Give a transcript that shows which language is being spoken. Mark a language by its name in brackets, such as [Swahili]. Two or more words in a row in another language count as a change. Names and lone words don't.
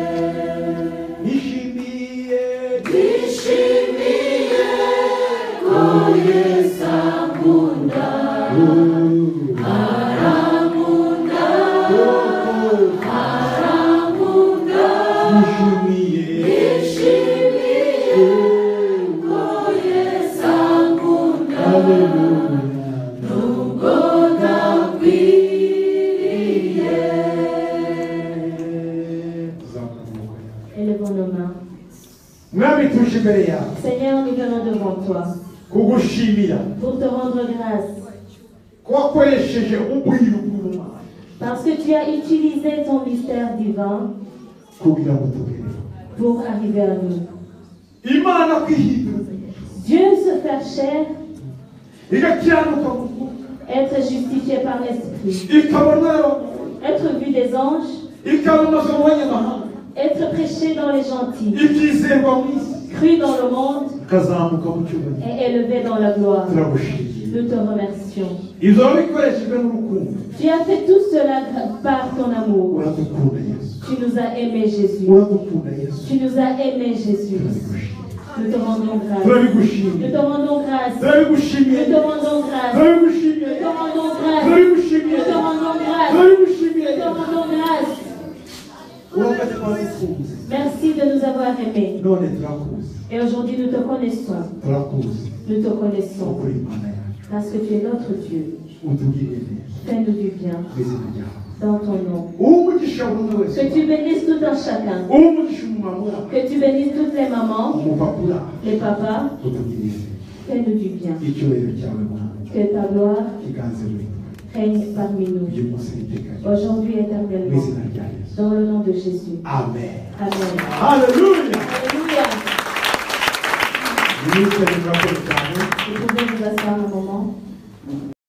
[Kinyarwanda] Nishimiye ko Yesu ankunda, arankunda, arankunda. Nishimiye ko Yesu ankunda, nubwo ntakwiriye. [French] Élevons nos mains. [Kinyarwanda] Mwami tuje imbere yawe [French] Seigneur, nous venons devant toi [Kinyarwanda] kugushimira [French] pour te rendre grâce [Kinyarwanda] ko wakoresheje ubwiru bw'Imana [French] parce que tu as utilisé ton mystère divin [Kinyarwanda] kugira ngo tugereho. [French] pour arriver à nous. [Kinyarwanda] Imana kwihindura [French] Dieu se faire chair, [Kinyarwanda] igakiranuka mu mwuka, [French] être justifié par l'Esprit, [Kinyarwanda] ikabona [French] être vu des anges, [Kinyarwanda] ikamamaza mu banyamahanga, [French] être prêché dans les gentils, [Kinyarwanda] ikizerwa mu isi, [French] cru dans le monde [Kinyarwanda] ikazamuka mu cyubahiro. [French] et élevé dans la gloire. [Kinyarwanda] Turagushimiye. [French] Nous te remercions. [Kinyarwanda] Ibyo wabikoreshejwe n'urukundo. [French] Tu as fait tout cela par ton amour. [Kinyarwanda] Uradukunda Yesu, [French] Tu nous as aimés, Jésus. [Kinyarwanda] uradukunda Yesu. [French] Tu nous as aimés, Jésus. Nous te rendons grâce. [Kinyarwanda] Turabigushimiye, [French] Nous te rendons grâce. [Kinyarwanda] turabigushimiye, [French] Nous te rendons grâce. [Kinyarwanda] turabigushimiye, [French] Nous te rendons grâce. [Kinyarwanda] turabigushimiye, [French] Nous te rendons grâce. [Kinyarwanda] turabigushimiye. [French] Nous te rendons grâce. [Kinyarwanda] Urakoze twagukunze, [French] Merci de nous avoir aimés. [Kinyarwanda] none turakuzi, [French] Et aujourd'hui, nous te connaissons. [Kinyarwanda] turakuzi [French] Nous te connaissons. [Kinyarwanda] ukuri Imana yacu. [French] Parce que tu es notre Dieu. [Kinyarwanda] Utugirire neza [French] Fais-nous du bien. [Kinyarwanda] mu izina ryawe. [French] Dans ton nom. [Kinyarwanda] Umugisha buri umwe wese, [French] Que tu bénisses tout un chacun. [Kinyarwanda] umugisha umumama uraho, [French] Que tu bénisses toutes les mamans, [Kinyarwanda] umupapa uraho, [French] les papas. [Kinyarwanda] utugirire neza. [French] Fais-nous du bien. [Kinyarwanda] Icyubahiro cyawe Mana [French] Que ta gloire [Kinyarwanda] kiganze muri twe, [French] règne parmi nous. [Kinyarwanda] uyu munsi n'iteka ryose. [French] Aujourd'hui et [Kinyarwanda] Mu [French] éternellement. [Kinyarwanda] izina rya Yesu. [French] Dans le nom de Jésus. Amen. Amen. [Kinyarwanda] Haleluya. [French] Alléluia. [Kinyarwanda] Ministre murakoze cyane. [French] Vous pouvez vous asseoir un moment.